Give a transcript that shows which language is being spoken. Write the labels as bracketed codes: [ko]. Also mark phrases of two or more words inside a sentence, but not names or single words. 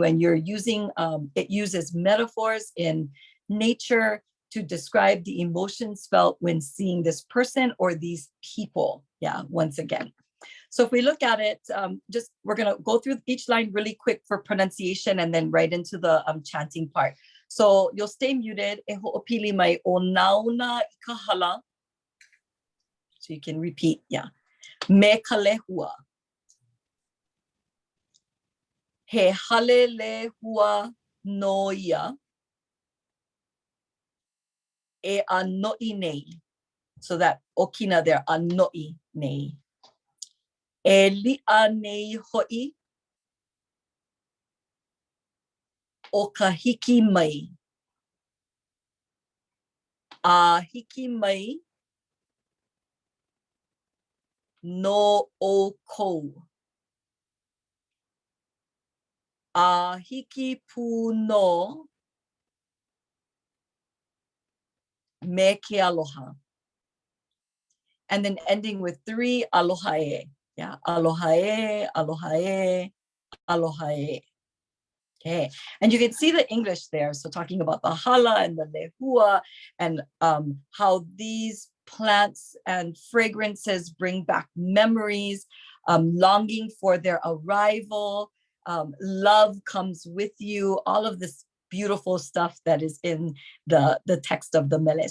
[en] And you're using, it uses metaphors in nature to describe the emotions felt when seeing this person or these people, once again. So if we look at it, we're gonna go through each line really quick for pronunciation and then right into the chanting part. So you'll stay muted. [haw] E ho'opili mai o nauna I ka hala. [en] So you can repeat, [haw] Me ka lehua. He hale lehua no ia. E a no'i nei. [en] So that okina there, [haw] a no'i nei. E li'a nei ho'i. O ka hiki mai. A hiki mai no o kou. A hiki pu no me ke aloha. [en] And then ending with 3 [haw] aloha e. Aloha e, aloha e, aloha e. [en] Okay, and you can see the English there. So talking about the hala and the lehua and how these plants and fragrances bring back memories, longing for their arrival, love comes with you, all of this beautiful stuff that is in the text of the mele.